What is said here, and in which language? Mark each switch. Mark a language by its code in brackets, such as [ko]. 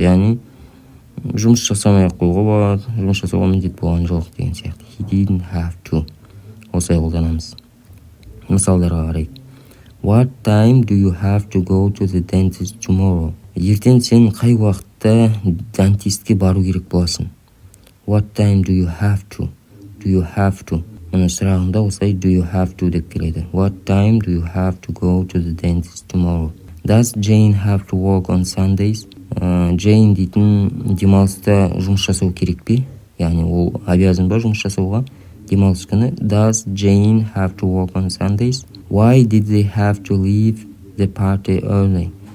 [kk] Яғни, жұмыс жасамай қойға болады, жұмыс жасауға міндет болған жоқ деген сияқты. [en] He didn't have to. [kk] Осылай қолданамыз. Мысалдарға қарайық. [en] What time do you have to go to the dentist tomorrow? [kk] Ертең сен қай уақытта дантистке бару керек боласың? [en] What time do you have to? Do you have to? [kk] Мұны сұрағында осылай [en] do you have to [kk] деп келеді. [en] What time do you have to go to the dentist tomorrow? Does Jane have to work on Sundays? [kk] Jane дейтін демалыста жұмыс жасау керек пе? Яғни ол обязан ба жұмыс жасауға? Демалыс күні. [en] Does Jane have to work on Sundays? Why did they have to leave the party early?